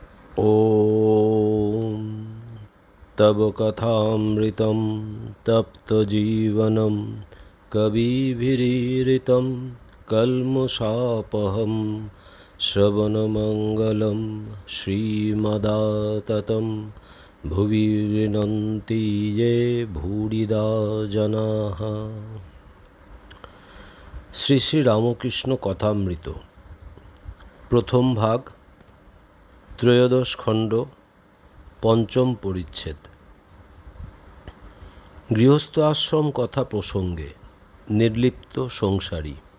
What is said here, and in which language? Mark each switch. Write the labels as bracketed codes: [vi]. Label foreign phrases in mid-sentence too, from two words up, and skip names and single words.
[sa] ॐ तव कथामृतं तप्तजीवनं कविभिरीरितं कल्मषापहं श्रवणमङ्गलं श्रीमदाततं भुवि गृह्णन्ति ये भूरिदा जनाः। [bn] শ্রী শ্রী রামকৃষ্ণ কথামৃত প্রথম ভাগ, ত্রয়োদশ খণ্ড, পঞ্চম পরিচ্ছেদ। গৃহস্থ আশ্রম কথা প্রসঙ্গে নির্লিপ্ত সংসারী।